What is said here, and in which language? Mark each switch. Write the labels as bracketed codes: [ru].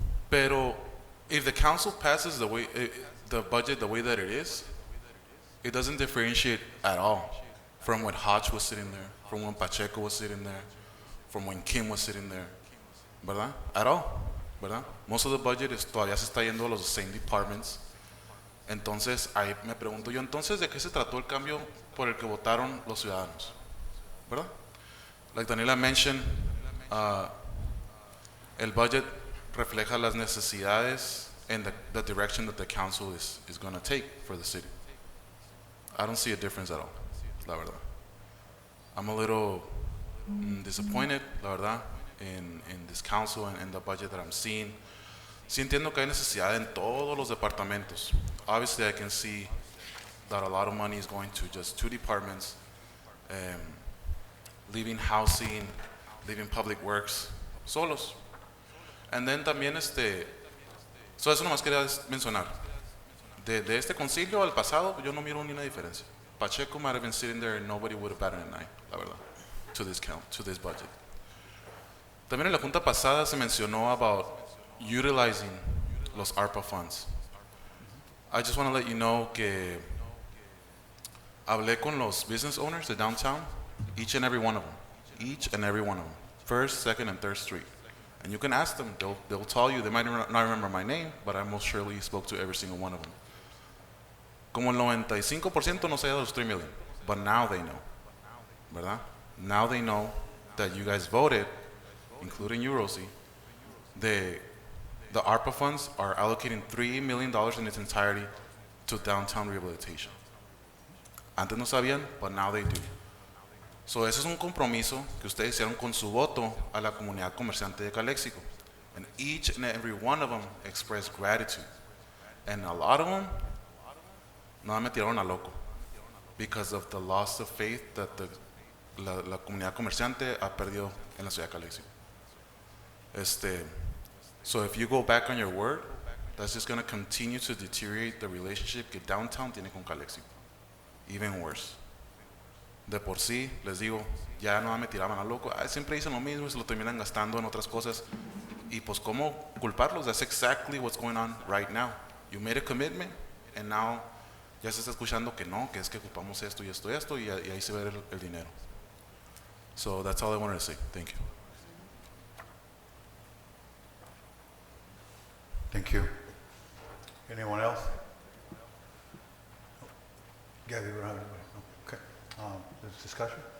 [en] Pero if the council passes the budget the way that it is, it doesn't differentiate at all from when Hodge was sitting there, from when Pacheco was sitting there, from when Kim was sitting there, ¿verdad? At all, ¿verdad? Most of the budget [es] todavía se está yendo a los [en] same departments. [es] Entonces, ahí me pregunto yo, entonces, ¿de qué se trató el cambio por el que votaron los ciudadanos? ¿Verdad? [en] Like Daniela mentioned, [es] el budget refleja las necesidades [en] and the direction that the council is going to take for the city. I don't see a difference at all, [es] la verdad. [en] I'm a little disappointed, la verdad, in this council and the budget that I'm seeing. [es] Sí entiendo que hay necesidad en todos los departamentos. [en] Obviously, I can see that a lot of money is going to just 2 departments, leaving housing, leaving public works, solos. And then [es] también so eso nomás quería mencionar. De este concilio al pasado, yo no miro ni una diferencia. [en] Pacheco might have been sitting there and nobody would have batted an eye, [es] la verdad, [en] to this budget. [es] También en la junta pasada se mencionó [en] about utilizing [es] los ARPA funds. [en] I just want to let you know [es] que hablé con los business owners de downtown, [en] each and every one of them, First, Second, and Third Street. And you can ask them, they'll tell you, they might not remember my name, but I most surely spoke to every single one of them. [es] Como el 95% no se da los 3 million, [en] but now they know, [es] ¿verdad? [en] Now they know that you guys voted, including you, Rosie, the ARPA funds are allocating $3 million in its entirety to downtown rehabilitation. [es] Antes no sabían, [en] but now they do. [es] So ese es un compromiso que ustedes hicieron con su voto a la comunidad comerciante de Calexico. [en] And each and every one of them expressed gratitude. And a lot of them, [es] no me tiraron a loco [en] because of the loss of faith that [es] la comunidad comerciante ha perdido en la ciudad de Calexico. [en] So if you go back on your word, that's just going to continue to deteriorate the relationship [es] que downtown tiene con Calexico. [en] Even worse. [es] De por sí, les digo, ya no me tiraban a loco. Ah, siempre dicen lo mismo y se lo terminan gastando en otras cosas. Y pues, ¿cómo culparlos? [en] That's exactly what's going on right now. You made a commitment, and now [es] ya se está escuchando que no, que es que ocupamos esto y esto y esto, y ahí se ve el dinero. [en] So that's all I wanted to say. Thank you. Thank you. Anyone else? Gabby, we don't have anybody. No. Okay. There's discussion?